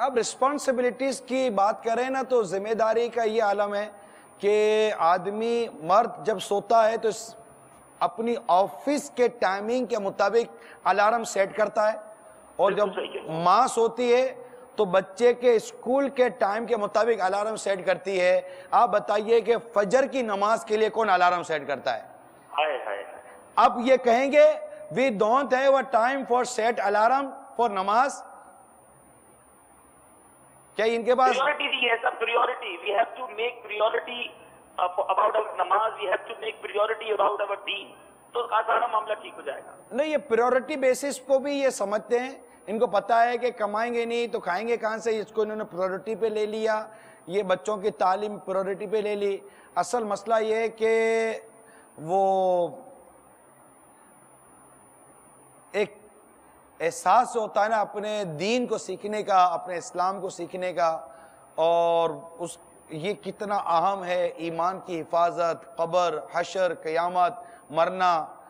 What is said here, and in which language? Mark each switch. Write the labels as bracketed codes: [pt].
[ur] اب رسپانسبلٹیز کی بات کریں نا تو ذمہ داری کا یہ عالم ہے کہ آدمی مرد جب سوتا ہے تو اپنی آفس کے ٹائمنگ کے مطابق الارم سیٹ کرتا ہے, اور جب ماں سوتی ہے تو بچے کے اسکول کے ٹائم کے مطابق الارم سیٹ کرتی ہے. آپ بتائیے کہ فجر کی نماز کے لیے کون الارم سیٹ کرتا ہے؟ اب یہ کہیں گے [en] we don't have a time for set alarm for [ur] نماز, کیا ان کے پاس [en] priority [ur] ہے سب؟ [en] priority, we have to make priority about our نماز, we have to make priority about our deen. [ur] تو آسان معاملہ ٹھیک ہو جائے گا. نہیں, یہ پریورٹی بیسس کو بھی یہ سمجھتے ہیں, ان کو پتا ہے کہ کمائیں گے نہیں تو کھائیں گے کہاں سے, اس کو انہوں نے پریورٹی پہ لے لیا, یہ بچوں کی تعلیم پریورٹی پہ لے لی. اصل مسئلہ یہ ہے کہ وہ ایک احساس ہوتا ہے نا اپنے دین کو سیکھنے کا، اپنے اسلام کو سیکھنے کا، اور یہ کتنا اہم ہے ایمان کی حفاظت، قبر، حشر، قیامت، مرنا،